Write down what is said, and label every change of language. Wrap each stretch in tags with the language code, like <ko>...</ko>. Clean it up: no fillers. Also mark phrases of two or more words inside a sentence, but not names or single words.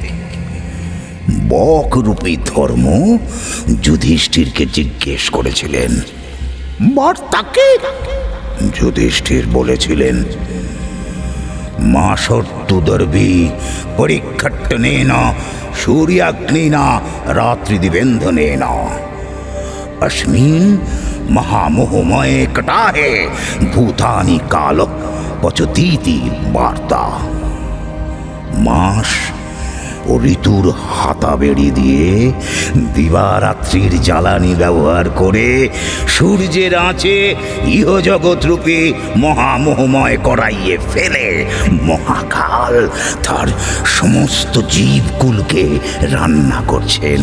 <bn>বকরূপী ধর্ম যুধিষ্ঠিরকে জিজ্ঞেস করেছিলেন, বার্তাকে?</bn> <sa>যুধিষ্ঠির বলেছিলেন, মাসর্তুদর্ভি পরিক্ষট্টনেন সূর্যাগ্নিন রাত্রিদিবেন্ধনেন अस्मिन् महामोहमये कटाहे भूतानि काल पचतीति वार्ता।</sa> <bn>मास ও ঋতুর হাতা বেড়ি দিয়ে দিবারাত্রির জ্বালানি ব্যবহার করে সূর্যের আঁচে ইহজগৎরূপী মহামোহময় করাইয়ে ফেলে মহাকাল তার সমস্ত জীবকুলকে রান্না করছেন।</bn>